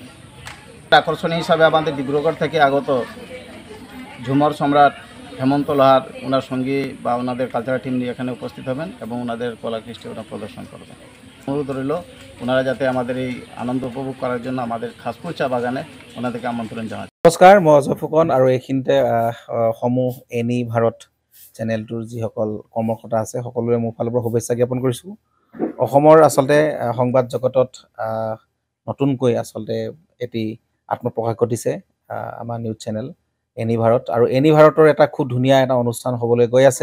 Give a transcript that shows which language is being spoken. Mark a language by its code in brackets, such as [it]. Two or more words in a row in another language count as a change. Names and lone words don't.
[bn] আকর্ষণীয় হিসাবে আমাদের ডিব্রুগড় থেকে আগত ঝুমর সম্রাট হেমন্ত লোহার, ওনার সঙ্গী বা ওনাদের [en] cultural team [bn] নিয়ে এখানে উপস্থিত হবেন এবং ওনাদের কলাকৃষ্টি ওরা প্রদর্শন করবেন। অনুরোধ রইল ওনারা যাতে আমাদের এই আনন্দ উপভোগ করার জন্য আমাদের খাসপুর চা বাগানে ওনাদেরকে আমন্ত্রণ জানাচ্ছি। [as] নমস্কাৰ, মই অজয় ফুকন আৰু এইখিনিতে সমূহ এনি ভাৰত চেনেলটোৰ যিসকল কৰ্মকৰ্তা আছে সকলোৰে মোৰ ফালৰ পৰা শুভেচ্ছা জ্ঞাপন কৰিছোঁ। অসমৰ আচলতে সংবাদ জগতত নতুনকৈ আচলতে এটি আত্মপ্ৰকাশ ঘটিছে আমাৰ [en] news channel [as] এনি ভাৰত, আৰু এনি ভাৰতৰ এটা খুব ধুনীয়া এটা অনুষ্ঠান হ'বলৈ গৈ আছে।